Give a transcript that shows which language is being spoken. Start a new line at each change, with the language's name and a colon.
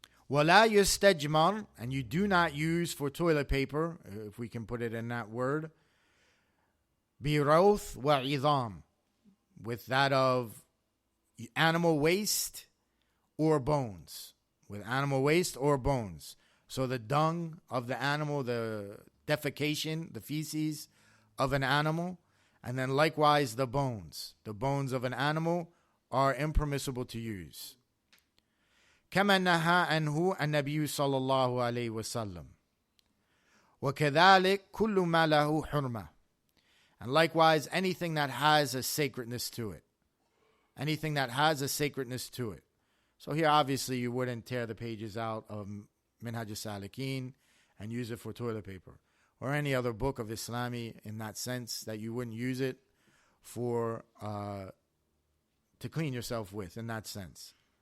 Arabic: وَلَا يُسْتَجْمَرْ,
English: and you do not use for toilet paper, if we can put it in that word,
Arabic: بِرَوْث وَعِظَامٍ,
English: with that of animal waste or bones. With animal waste or bones. So the dung of the animal, the defecation, the feces of an animal, and then likewise the bones. The bones of an animal are impermissible to use.
Arabic: كما نهى عنه النبي صلى الله عليه وسلم وكذلك كل ما له حرمة.
English: And likewise anything that has a sacredness to it. Anything that has a sacredness to it. So here obviously you wouldn't tear the pages out of Minhaj al-Salikin and use it for toilet paper. Or any other book of Islami in that sense, that you wouldn't use it for to clean yourself with in that sense.